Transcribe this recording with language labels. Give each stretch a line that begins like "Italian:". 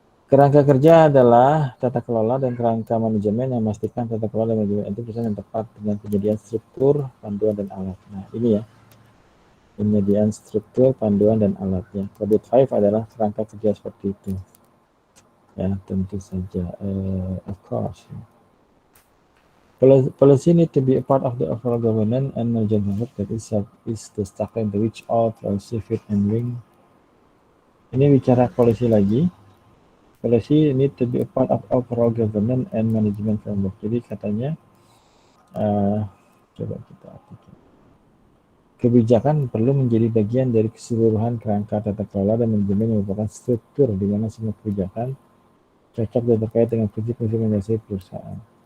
Indonesian: Kerangka kerja adalah tata kelola dan kerangka manajemen yang memastikan tata kelola dan manajemen itu bisa yang tepat dengan penyediaan struktur, panduan, dan alat. Nah, ini ya, penyediaan struktur, panduan, dan alatnya. COVID 5 adalah kerangka kerja seperti itu. Ya, tentu saja.
English: Of course. Policy need to be a part of the overall governance and management framework that is the structure into which all policy fit and wing.
Indonesian: Ini bicara policy lagi.
English: Policy need to be a part of overall governance and management framework.
Indonesian: Jadi katanya, coba kita artikan. Kebijakan perlu menjadi bagian dari keseluruhan kerangka tata kelola dan manajemen yang merupakan struktur di mana semua kebijakan cocok dan terkait dengan prinsip-prinsip mendasari perusahaan.